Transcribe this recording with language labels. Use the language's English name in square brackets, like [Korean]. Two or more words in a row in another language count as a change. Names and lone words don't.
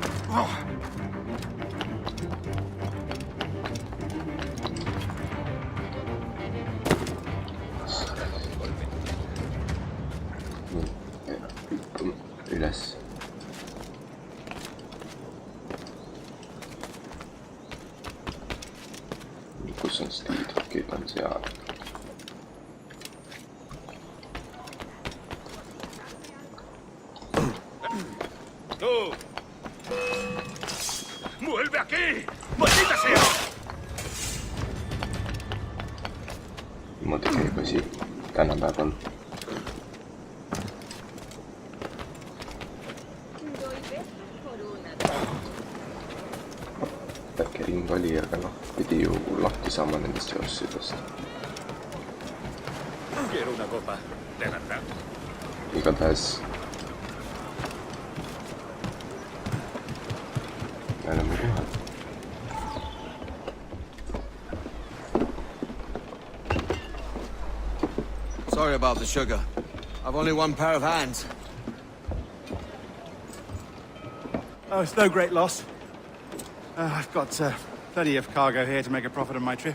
[Estonian] Hüppame üles. Kus on stiidukid, on seal. [Spanish] ¡Tú! ¡Vuelve aquí! ¡Maldita sea! [Estonian] Niimoodi käib asi tänapäeval. Väike ring oli, aga noh, pidi ju lahti saama nendest joossidest. [Spanish] Quiero una copa, de verdad. [Estonian] Igatahes me oleme kohal. [English] Sorry about the sugar. I've only one pair of hands. Oh, it's no great loss. I've got plenty of cargo here to make a profit on my trip.